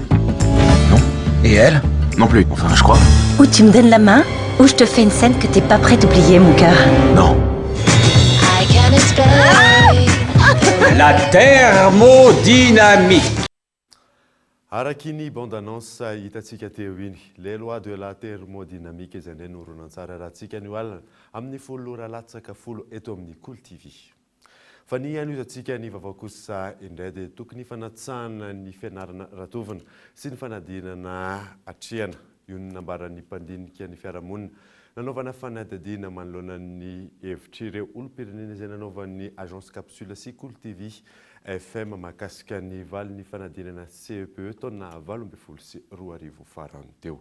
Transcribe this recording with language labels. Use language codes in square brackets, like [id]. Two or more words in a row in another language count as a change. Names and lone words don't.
[fr] Non? Et elle? Non plus, enfin, je crois. Ou tu me donnes la main, ou je te fais une scène que t'es pas prêt d'oublier, mon cœur. Non. La thermodynamique. [mg] Arakiny bande-annonce hitantsika teo iny [fr] les lois de la thermodynamique [mg] izay indray noronan-tsara rahantsika ny alina amin'ny folo ralatsaka folo eto amin'ny Cool TV. Fa ny an'izantsika ny vaovao kosa indray dia tokony fanatsahana ny fianarana ratovina sy ny fanadinana atrehana io ny nambaran'ny mpandinika ny fiarahamonina nanaovana fanadadiana manoloana ny hevitr'ireo olom-pirenena izay nanaovan'ny agence capsule sy Cool TV FM makasika ny valin'ny fanadinana CEPE taona 2024 farany teo.